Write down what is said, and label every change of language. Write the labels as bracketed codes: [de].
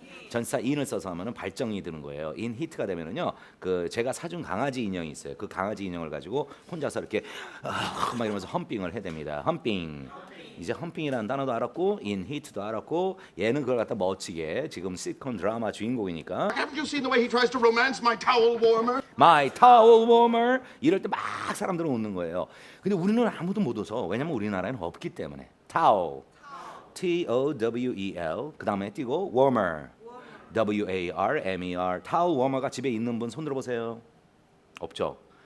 [ko] 전치사 in을 써서 하면은 발정이 드는 거예요. in hit가 되면은요. 그 제가 사준 강아지 인형이 있어요. 그 강아지 인형을 가지고 혼자서 이렇게 막 이러면서 험빙을 해댑니다. 험빙. 이제 험빙이라는 단어도 알았고 in hit도 알았고 얘는 그걸 갖다 멋지게 지금 시트콤 드라마 주인공이니까 [en] Haven't you seen the way he tries to romance my towel warmer? [ko] My towel warmer 이럴 때 막 사람들은 웃는 거예요. 근데 우리는 아무도 못 웃어. 왜냐면 우리나라에는 없기 때문에. towel T-O-W-E-L 그 다음에 띄고 warmer W-A-R-M-E-R towel warmer가 집에 있는 분 손 들어보세요. 없죠.